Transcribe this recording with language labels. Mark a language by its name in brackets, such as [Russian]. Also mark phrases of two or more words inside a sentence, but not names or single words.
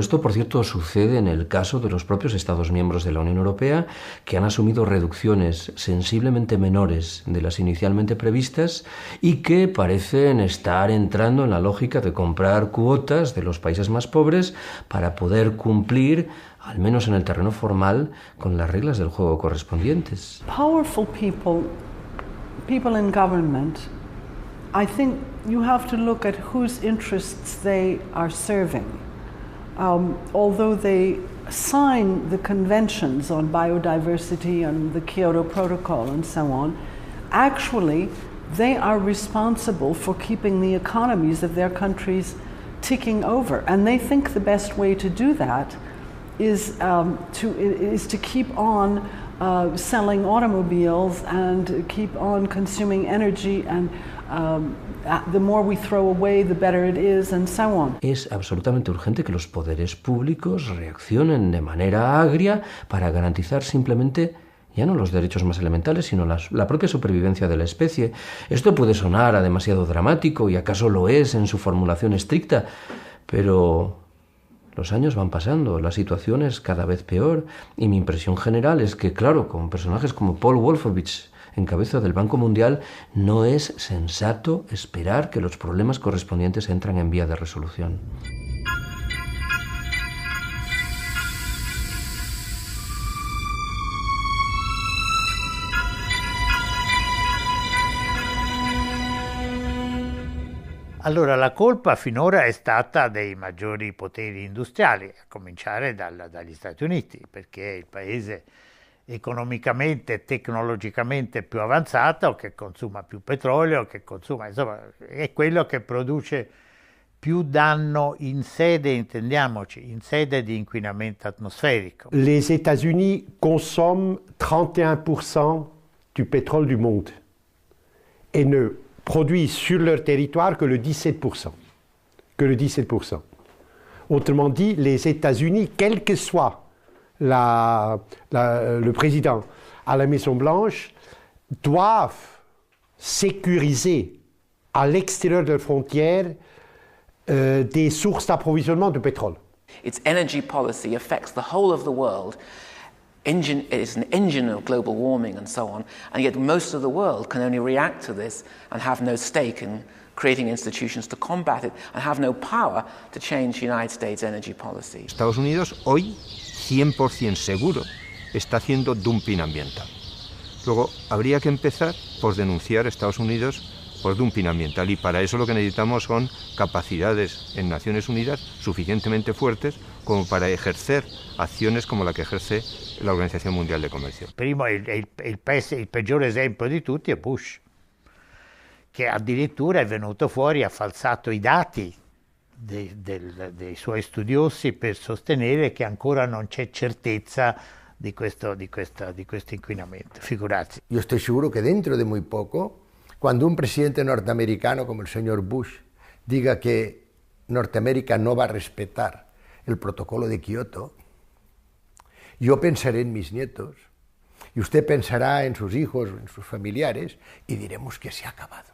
[Spanish] Esto, por cierto, sucede en el caso de los propios Estados miembros de la Unión Europea, que han asumido reducciones sensiblemente menores de las inicialmente previstas y que parecen estar entrando en la lógica de comprar cuotas de los países más pobres para poder cumplir, al menos en el terreno formal, con las reglas del juego correspondientes. [English] Powerful people in government, I think you have to look at whose interests they are serving. Although they sign the conventions on biodiversity and the Kyoto Protocol and so on, actually they are responsible for keeping the economies of their countries ticking over. And they think the best way to do that is to keep on selling automobiles and keep on consuming energy, and the more we throw away, the better it is, and so on. [Spanish] Es absolutamente urgente que los poderes públicos reaccionen de manera agria para garantizar simplemente ya no los derechos más elementales, sino la propia supervivencia de la especie. Esto puede sonar a demasiado dramático, y acaso lo es en su formulación estricta, pero los años van pasando, la situación es cada vez peor, y mi impresión general es que, claro, con personajes como Paul Wolfowitz en cabeza del Banco Mundial, no es sensato esperar que los problemas correspondientes entran en vía de resolución. [Italian] Allora, la colpa finora è stata dei maggiori poteri industriali, a cominciare dagli Stati Uniti, perché è il paese economicamente e tecnologicamente più avanzato, che consuma più petrolio, che consuma, insomma, è quello che produce più danno in sede, intendiamoci, in sede di inquinamento atmosferico. [French] Les États-Unis consomment 31% du pétrole du monde et ne produisent sur leur territoire que le 17%. que le 17%. Autrement dit, les États-Unis, quel que soit le président à la Maison-Blanche, doivent sécuriser à l'extérieur de leurs frontières des sources d'approvisionnement de pétrole. [English] Its energy policy affects the whole of the world. It's an engine of global warming and so on, and yet most of the world can only react to this and have no stake in creating institutions to combat it and have no power to change the United States energy policy. [Spanish] Estados Unidos hoy 100% seguro está haciendo dumping ambiental. Luego habría que empezar por denunciar a Estados Unidos por dumping ambiental, y para eso lo que necesitamos son capacidades en Naciones Unidas suficientemente fuertes como para ejercer acciones como la que ejerce la Organizzazione Mondiale del Commercio. [Italian] Primo, il peggiore esempio di tutti è Bush, che addirittura è venuto fuori, ha falsato i dati dei suoi studiosi per sostenere che ancora non c'è certezza di questo inquinamento. Figurarsi. [Spanish] Yo estoy seguro que dentro de muy poco, cuando un presidente norteamericano como el señor Bush diga que Norteamérica no va a respetar el protocolo de Kioto, yo pensaré en mis nietos y usted pensará en sus hijos, en sus familiares, y diremos que se ha acabado.